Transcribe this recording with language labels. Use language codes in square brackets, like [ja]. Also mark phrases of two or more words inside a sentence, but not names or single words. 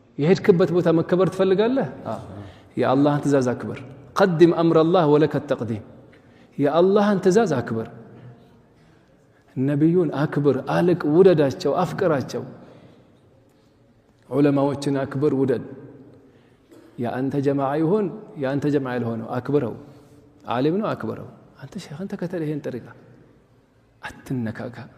[am] የሄድክበት ቦታ መከበር ትፈልጋለህ [ar] يا الله [am] ትእዛዝ አክብር [ar] قدم امر الله ولك التقديم يا الله [am] ትእዛዝ አክብር ነብዩን አክብር አልቅ ውደዳቸው አፍቅራቸው ዑለማዎችን አክብር ውደድ ያ አንተ ጀማዓ ይሁን ያ አንተ ጀማዓ ያልሆነው አክብረው ዓሊም ነው አክብረው አንተ ሼኽ አንተ ከተለ ይሄን ጠሪቃ አትነካካ